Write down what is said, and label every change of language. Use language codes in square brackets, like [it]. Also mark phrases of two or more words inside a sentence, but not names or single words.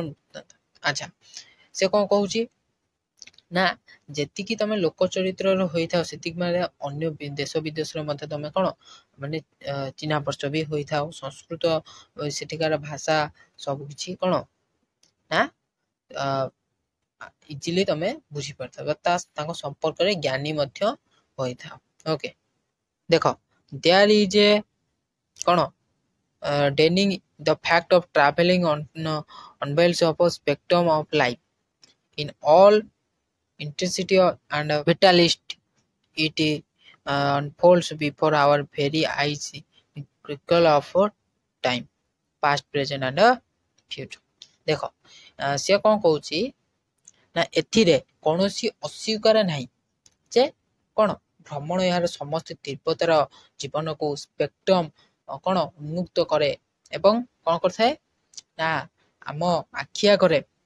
[or] ଆଚ୍ଛା, ସେ କ'ଣ କହୁଛି ନା ଯେତିକି ତମେ ଲୋକ ଚରିତ୍ରର ହୋଇଥାଉ ସେତିକି ମାନେ ଅନ୍ୟ ଦେଶ ବିଦେଶରେ ମଧ୍ୟ ତମେ କ'ଣ ମାନେ ଚିହ୍ନା ପରିଚୟ ବି ହୋଇଥାଉ। ସଂସ୍କୃତ ସେଠିକାର ଭାଷା ସବୁକିଛି କ'ଣ ନା ଇଜିଲି ତମେ ବୁଝିପାରିଥାଉ ତାଙ୍କ ସମ୍ପର୍କରେ ଜ୍ଞାନୀ ମଧ୍ୟ ହୋଇଥାଉ। [en] ଓକେ, ଦେଖ there is a କ'ଣ denying the fact of traveling unveils of a spectrum of life in all intensity and vitality. It unfolds before our very eyes in trickle of time, past, present and future. [or] ଦେଖ ସେ କ'ଣ କହୁଛି ନା ଏଥିରେ କୌଣସି ଅସ୍ୱୀକାର ନାହିଁ ଯେ କ'ଣ ଭ୍ରମଣ ଏହାର ସମସ୍ତ ତୀବ୍ରତାର ଜୀବନକୁ ସ୍ପେକ୍ଟ୍ରମ କ'ଣ ଉନ୍ମୁକ୍ତ କରେ ଏବଂ କ'ଣ କରିଥାଏ ନା ଆମ ଆଖି ଆଗରେ